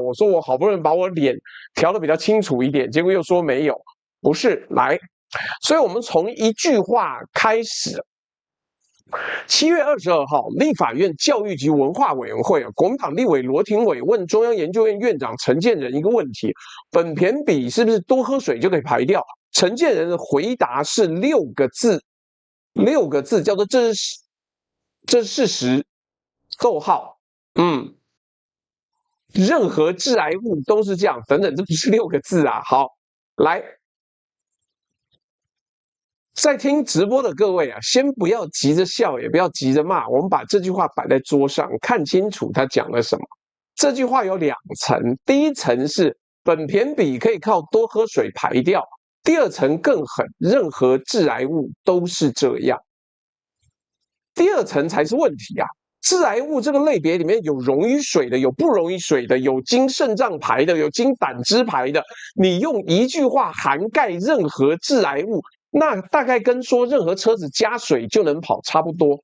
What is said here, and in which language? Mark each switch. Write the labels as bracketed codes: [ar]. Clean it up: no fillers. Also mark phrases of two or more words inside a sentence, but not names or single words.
[zh] 我說我好不容易把我臉調得比較清楚一點，結果又說沒有，不是。來，所以我們從一句話開始。7月22號，立法院教育及文化委員會國民黨立委羅廷瑋問中央研究院院長陳建仁一個問題： 苯鈿比是不是多喝水就可以排掉？陳建仁的回答是6個字，6個字叫做這是事實。逗號，任何致癌物都是這樣，等等，這不是6個字啊。好，來。在聽直播的各位啊，先不要急着笑，也不要急着罵，我們把這句話擺在桌上，看清楚他講了什麼。這句話有2層，第一層是苯鈿比可以靠多喝水排掉，第2層更狠，任何致癌物都是這樣。第2層才是問題啊！致癌物這個類別裡面有溶於水的，有不溶於水的，有經腎臟排的，有經膽汁排的。你用一句話涵蓋任何致癌物，那大概跟說任何車子加水就能跑差不多。